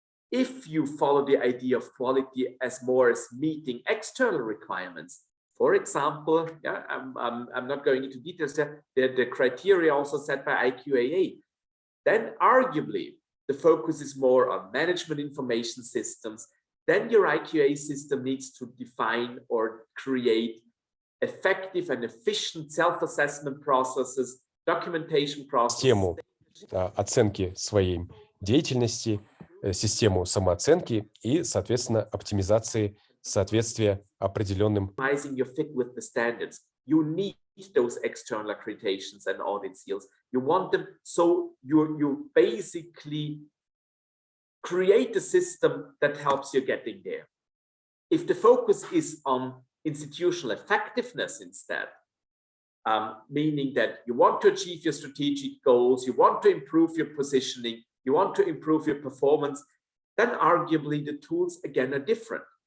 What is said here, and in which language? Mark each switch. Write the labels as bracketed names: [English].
[English] If you follow the idea of quality as more as meeting external requirements, for example, yeah, I'm not going into details there, the criteria also set by IQAA, then arguably the focus is more on management information systems. Then your IQA system needs to define or create effective and efficient self-assessment processes, documentation processes. [Russian] Систему оценки своей деятельности, систему самооценки и, соответственно, оптимизации соответствия определенным. [English] Your fit with the standards. You need those external accreditations and audit seals. You want them, so you basically create a system that helps you getting there. If the focus is on institutional effectiveness instead, meaning that you want to achieve your strategic goals, you want to improve your positioning, you want to improve your performance, then arguably the tools again are different.